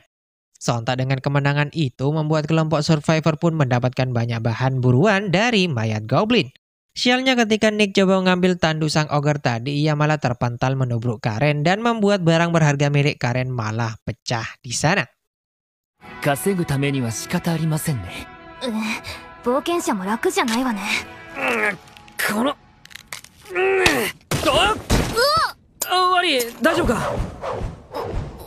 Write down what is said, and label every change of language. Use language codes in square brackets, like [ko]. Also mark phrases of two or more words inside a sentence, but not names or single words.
[id] Sontak dengan kemenangan itu membuat kelompok survivor pun mendapatkan banyak bahan buruan dari mayat goblin. Sialnya ketika Nick coba mengambil tandu sang ogre tadi, ia malah terpental menubruk Karen dan membuat barang berharga milik Karen malah pecah di sana. [ja] 稼ぐためには仕方ありませんね。冒険者も楽じゃないわね。このワリー、大丈夫か？